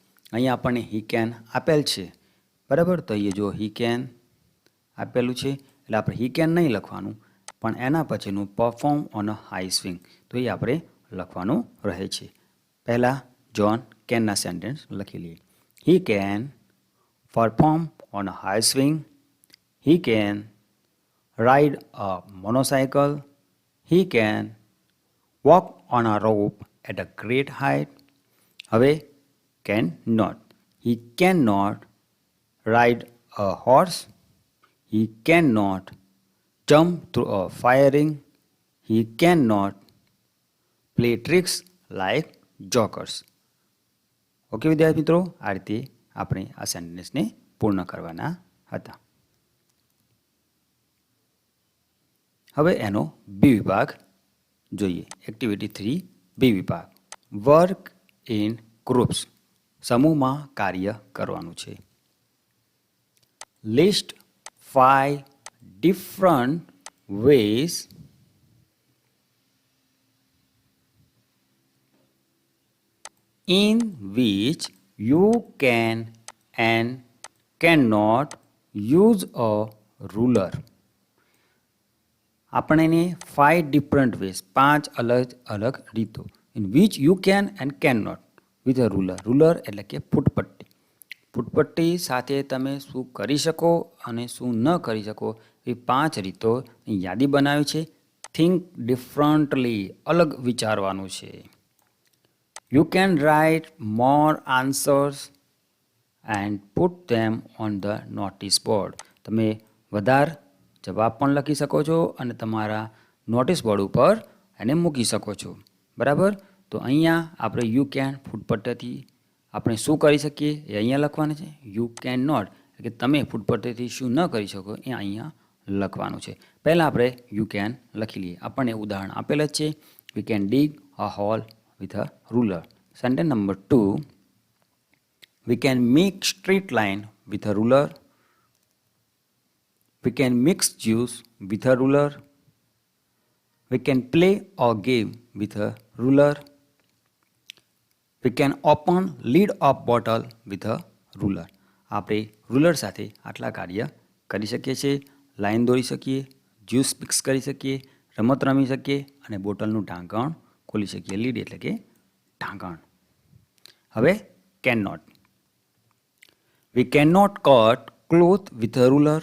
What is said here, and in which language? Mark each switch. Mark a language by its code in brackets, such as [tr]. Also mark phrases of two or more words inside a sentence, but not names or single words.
[gu] અહીંયા આપણને [en] he can [gu] આપેલ છે, બરાબર. તો અહીંયા જો [en] he can [gu] આપેલું છે એટલે આપણે [en] he can [gu] નહીં લખવાનું, પણ એના પછીનું [en] perform on a high swing, [gu] તો એ આપણે લખવાનું રહે છે. પહેલાં જોન કેનના સેન્ટેન્સ લખી લઈએ. [en] He can perform on a high swing. He can ride a motorcycle. He can walk on a rope at a great height. હવે can not. He cannot ride a horse. He cannot jump through a fire ring. He cannot play tricks like jokers. [gu] ઓકે વિદ્યાર્થી મિત્રો, આ રીતે આપણે આ સેન્ટેન્સને પૂર્ણ કરવાના હતા. હવે એનો બી વિભાગ જોઈએ. એક્ટિવિટી 3 બી વિભાગ. [en] work in groups, [gu] સમૂહમાં કાર્ય કરવાનું છે. [en] list 5 different ways in which you can and cannot use a ruler. [gu] આપણને [en] 5 different ways, [gu] 5 અલગ અલગ રીતો, [en] in which you can and can not with a ruler. [gu] રૂલર એટલે કે ફૂટપટ્ટી. ફૂટપટ્ટી સાથે તમે શું કરી શકો અને શું ન કરી શકો એ 5 રીતો યાદી બનાવી છે. [en] think differently, [gu] અલગ વિચારવાનું છે. [en] You can write more answers and put them on the notice board. [gu] તમે વધારે જવાબ પણ લખી શકો છો અને તમારા નોટિસ બોર્ડ ઉપર એને મૂકી શકો છો, બરાબર. તો અહીંયા આપણે [en] you can [gu] ફૂટપટ્ટીથી આપણે શું કરી શકીએ એ અહીંયા લખવાનું છે. [en] you can not [gu] એટલે કે તમે ફૂટપટ્ટીથી શું ન કરી શકો એ અહીંયા લખવાનું છે. પહેલાં આપણે [en] you can [gu] લખી લઈએ. આપણને ઉદાહરણ આપેલ જ છે. [en] we can dig a hole with a ruler. Sentence number 2, we can make straight line with a ruler. We can mix juice with a ruler. We can play a game with a ruler. We can open lid of bottle with a ruler. [gu] આપણે રૂલર સાથે આટલા કાર્ય કરી શકીએ છીએ. લાઈન દોરી શકીએ, જ્યુસ મિક્સ કરી શકીએ, રમત રમી શકીએ અને બોટલનું ઢાંકણ ખોલી શકીએ. લીડ એટલે કે ઢાંકણ. હવે [en] can not. we can not cut cloth with a ruler.